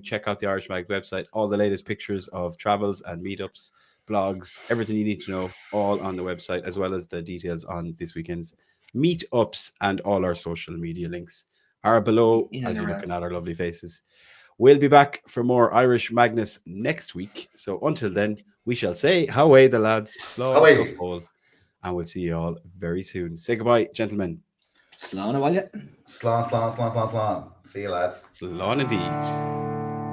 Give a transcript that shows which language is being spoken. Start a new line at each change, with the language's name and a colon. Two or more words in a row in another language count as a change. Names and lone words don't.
English: Check out the Irish Mag website, all the latest pictures of travels and meetups, blogs, everything you need to know, all on the website, as well as the details on this weekend's meetups, and all our social media links are below as you're looking at our lovely faces. We'll be back for more Irish Magnus next week. So until then, we shall say, "Howay the lads,
Irish: slán go fóill,"
English: and we'll see you all very soon. Say goodbye, gentlemen.
Irish: Slán a bhaile.
English: Slán. See you, lads. Slán indeed.